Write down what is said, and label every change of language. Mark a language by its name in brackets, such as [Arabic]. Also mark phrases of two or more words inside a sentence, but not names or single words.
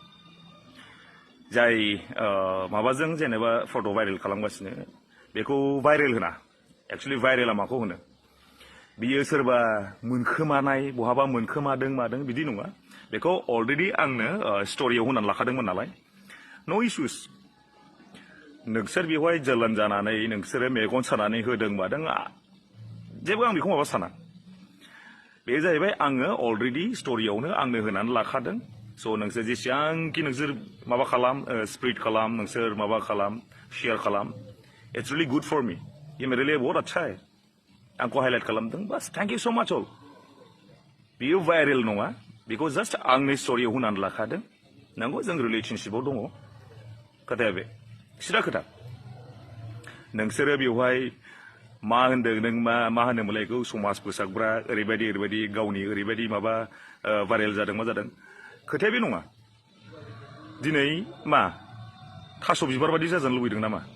[Bodo] जाय माबाजों जेनेबा फट' भाइरेल खालामगासिनो बेखौ भाइरेल होना एक्चुअली भाइरेला माखौ होनो बियो सोरबा मोनखोमानाय बहाबा मोनखोमादों मादों बिदि नङा बेखौ अलरेडि आंनो स्ट'रियाव होनानै लाखादोंमोन नालाय नो इश्युस नोंसोर बेवहाय जोलोन जानानै नोंसोरो मेगन सानानै होदों मादों जेबो आं बेखौ माबा साना बे जाहैबाय आङो अलरेडि स्ट'रियावनो आंनो होनानै लाखादों स' नोंसोर जेसेबांखि नोंसोर माबा खालाम स्प्रेड खालाम नोंसोर माबा खालाम शेयार खालाम [English] it's really good for me [Hindi] ये मेरे लिए बहुत अच्छा है [Bodo] आंखौ हाइलाइट खालामदों बास [English] thank you so much [Bodo] अल बियो भाइरेल नङा बेखौ जास्ट आंनि स्ट'रियाव होनानै लाखादों नंगौ जों रिलेशनशिपआव दङ खोथाया बे सिदा खोथा नोंसोरो बेवहाय मा होनदों नों मा होनोमोनलाय बेखौ समाज फोसाबग्रा ओरैबायदि गावनि ओरैबायदि माबा भाइरेल जादों मा जादों खोथाया बे नङा दिनै मा थास' बिबार बायदि जाजानो लुबैदों नामा